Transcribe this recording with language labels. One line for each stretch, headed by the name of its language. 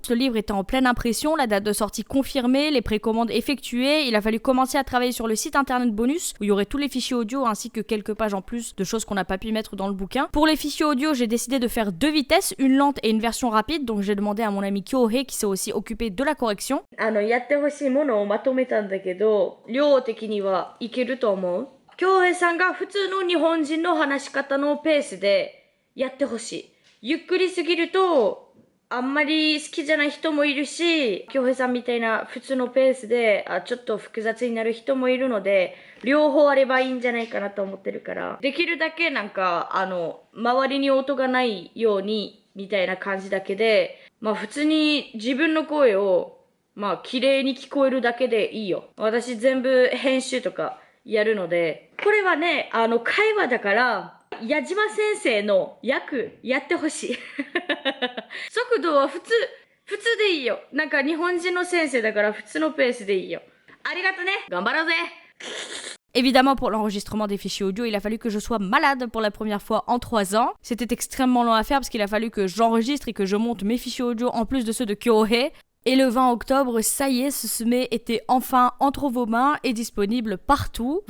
French: Ce livre était en pleine impression, la date de sortie confirmée, les précommandes effectuées, il a fallu commencer à travailler sur le site internet bonus où il y aurait tous les fichiers audio ainsi que quelques pages en plus de choses qu'on n'a pas pu mettre dans le bouquin. Pour les fichiers audio, j'ai décidé de faire 2 vitesses, une lente et une version rapide, donc j'ai demandé à mon ami Kyohei qui s'est aussi occupé de la correction.
Japanese: やってほしいものをまとめたんだけど、量的にはいけると思う。京平さんが普通の日本人の話し方のペースでやってほしい。ゆっくりすぎるとあんまり好きじゃない人もいるし、京平さんみたいな普通のペースでちょっと複雑になる人もいるので、両方あればいいんじゃないかなと思ってるから、できるだけなんか周りに音がないようにみたいな感じだけで、普通に自分の声を綺麗に聞こえるだけでいいよ。私全部編集とかやるので、これはね、会話だから、矢島先生の役やってほしい。速度は普通でいいよ。なんか日本人の先生だから普通のペースでいいよ。ありがとね。頑張ろうぜ。
French: Évidemment, pour l'enregistrement des fichiers audio, il a fallu que je sois malade pour la première fois en 3 ans. C'était extrêmement long à faire parce qu'il a fallu que j'enregistre et que je monte mes fichiers audio en plus de ceux de Kyohei. Et le 20 octobre, ça y est, ce sommet était enfin entre vos mains et disponible partout.